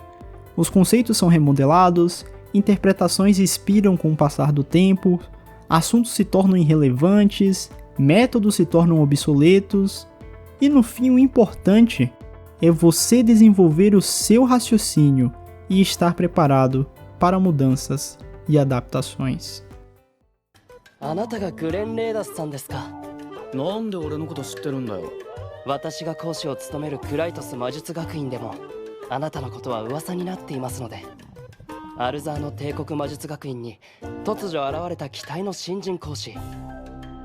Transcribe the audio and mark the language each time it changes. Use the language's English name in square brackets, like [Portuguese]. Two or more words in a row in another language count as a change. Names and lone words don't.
[Portuguese] Os conceitos são remodelados, interpretações expiram com o passar do tempo, assuntos se tornam irrelevantes, métodos se tornam obsoletos, e no fim o importante é você desenvolver o seu raciocínio e estar preparado para mudanças e adaptações. [Japanese] あなたがグレン・レーダスさんですか。なんで俺のこと知ってるんだよ。私が講師を務めるクライトス魔術学院でもあなたのことは噂になっていますので、アルザーの帝国魔術学院に突如現れた期待の新人講師、